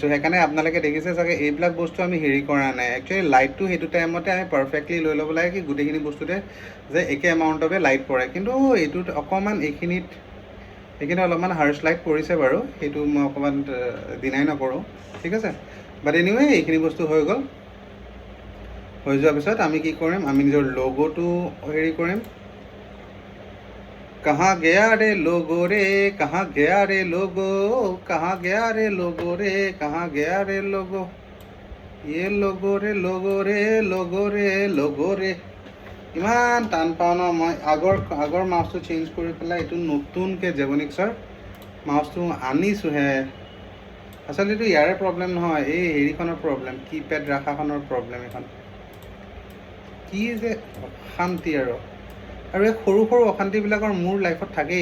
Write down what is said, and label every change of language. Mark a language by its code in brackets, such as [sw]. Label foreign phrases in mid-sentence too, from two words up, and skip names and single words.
[as] সেইকাৰণে আপোনালোকে দেখিছে চাগে এইবিলাক বস্তু আমি হেৰি কৰা নাই। একচুৱেলি লাইটটো সেইটো টাইমতে আমি পাৰফেক্টলি লৈ ল'ব লাগে কি গোটেইখিনি বস্তুতে যে একে [en] amount light [as] পৰে। কিন্তু এইটোত অকণমান এইখিনিত অলপমান [en] harsh light [as] পৰিছে বাৰু, সেইটো মই অকণমান ডিনাই নকৰোঁ, ঠিক আছে। [en] but anyway [as] এইখিনি বস্তু হৈ গ'ল। হৈ যোৱাৰ পিছত আমি কি কৰিম, আমি নিজৰ লগ'টো হেৰি কৰিম। [hi] कहाँ गया रे लोगो रे, कहाँ गया रे लोगो, कहाँ गया रे लोगो रे, कहाँ गया रे लोगो, ये लोगो रे लोगो रे लोगो रे लोगो रे। [as] ইমান টান পাওঁ ন মই। আগৰ [en] mouse change [as] কৰি পেলাই এইটো নতুনকৈ জেবনিক্সৰ মাউচটো আনিছোঁহে। আচলতে এইটো ইয়াৰে প্ৰব্লেম নহয়, এই হেৰিখনৰ প্ৰব্লেম, কিপেড ৰাখাখনৰ প্ৰব্লেম। এখন কি যে অশান্তি আৰু এই সৰু অশান্তিবিলাকৰ মোৰ লাইফত থাকেই।